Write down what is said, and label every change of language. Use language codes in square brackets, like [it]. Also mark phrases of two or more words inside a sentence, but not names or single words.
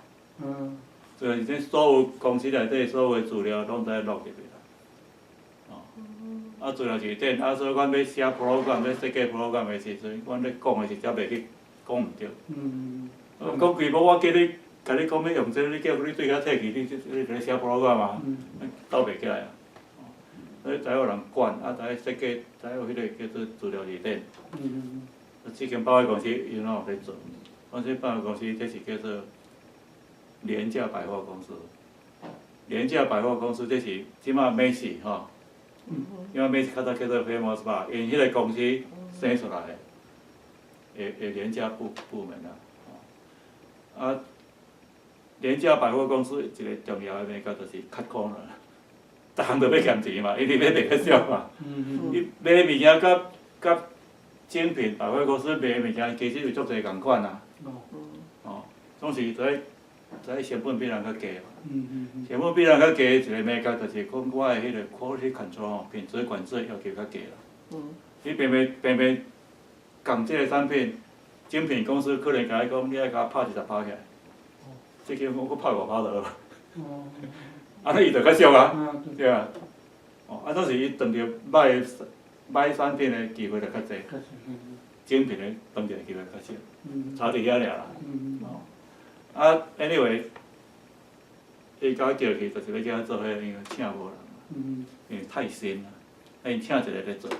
[nan] 就是这所有公司内底所有的资料拢在录入去。资料字典，所以阮要写 program， 要设计 program 的时阵，阮咧讲的是则袂去讲毋对。讲规部我叫你，甲你讲要用这，你叫你对遐摕去，你咧写 program 嘛，斗袂起来啊。所以才有人管，才设计，才有迄个叫做资料字典。这间百货公司伊哪有在做？我这百货公司这是叫做廉价百货公司。廉价百货公司这是即马美式吼，因为美式较早叫做 Famous 吧，因迄个公司生出来的，廉价部门啊。廉价百货公司一个重要的物件就是 [en] cut corner， [nan] 逐项都要减钱嘛，一定要卖较少嘛。伊卖物件甲精品百货公司卖物件其实有足侪共款啊。总是在成本比人较低嘛。成本比人较低一个物件就是讲我的迄个 [en] quality control [nan] 品质管制要求较低啦。你偏偏共即个产品，精品公司可能甲你讲，你爱甲我拍10拍起来。这间我拍5拍就好。尼伊就较俗啊，对啊。当时伊当着歹产品的机会就较济，精品的当着机会较少，差伫遐尔啦。anyway， 伊甲我叫去，就是要叫我做迄个，因为请无人，因为太新啦，因请一个咧做。